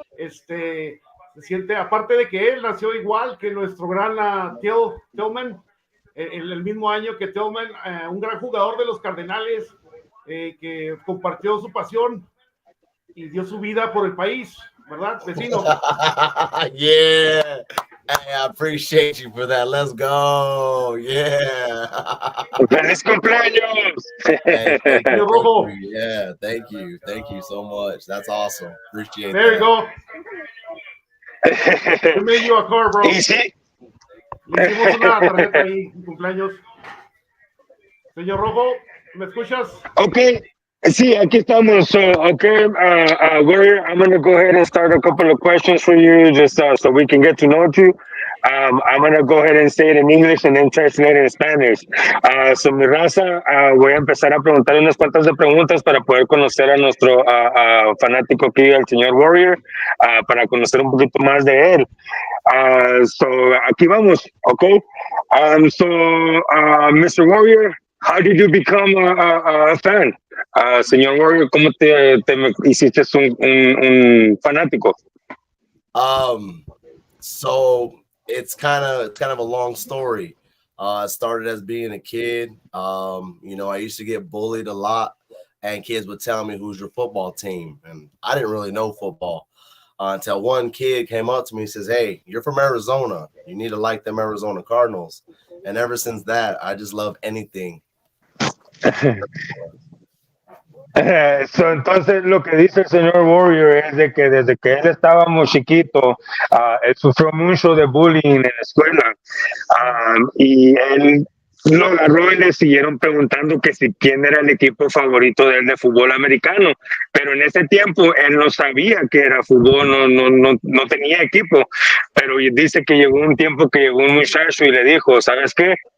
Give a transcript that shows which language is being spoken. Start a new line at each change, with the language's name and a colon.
Spanish: Se siente, aparte de que él nació igual que nuestro gran Tillman, el mismo año que Tillman, un gran jugador de los Cardenales, que compartió su pasión y dio su vida por el país, ¿verdad, vecino?
English: Yeah. Hey, I appreciate you for that. Let's go. Yeah.
Spanish: ¡Feliz cumpleaños!
English: Hey, thank you. Yeah, thank you. Thank you so much. That's awesome. Appreciate there that. There you go. We made you a car, bro. Easy.
Spanish: Le hicimos una tarjeta ahí, cumpleaños. Señor Rojo, ¿me escuchas? Okay. Sí, aquí estamos.
English: So, okay, Warrior, I'm going to go ahead and start a couple of questions for you just so we can get to know you. I'm going to go ahead and say it in English and then translate it in Spanish. So,
Spanish: mi raza, voy a empezar a preguntar unas cuantas de preguntas para poder conocer a nuestro fanático aquí, el señor Warrior, para conocer un poquito más de él. So, aquí vamos, okay? Mr.
English: Warrior, how did you become a fan?
Spanish: Señor Warrior, ¿cómo te hiciste un fanático?
English: So it's kind of a long story. It started as being a kid. I used to get bullied a lot, and kids would tell me, "Who's your football team?" And I didn't really know football until one kid came up to me and says, "Hey, you're from Arizona. You need to like them Arizona Cardinals." And ever since that, I just love anything
Spanish: Entonces lo que dice el señor Warrior es de que desde que él estaba muy chiquito, él sufrió mucho de bullying en la escuela, y él lo agarró y le siguieron preguntando que si quién era el equipo favorito de él de fútbol americano, pero en ese tiempo él no sabía que era fútbol, no tenía equipo, pero dice que llegó un tiempo que llegó un muchacho y le dijo, ¿sabes qué?